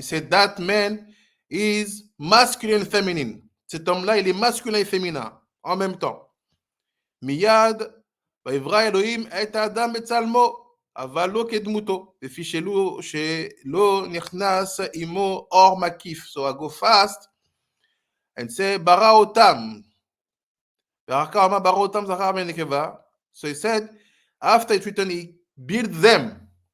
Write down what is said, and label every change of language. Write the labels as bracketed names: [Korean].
[English] He said that man is masculine and feminine. [French] Cet homme-là, il est masculin et féminin en même temps. [Hebrew] Miyad, vayivra Elohim et Adam betzalmo, אבל לא כדמותו, לפי שלא נכנס עמו אור מקיף. [English] So I go fast and say, [Hebrew] ברא אותם. ואחר כך אמר, ברא אותם זכר ונקבה. [English] So he said, after it's written, he built them.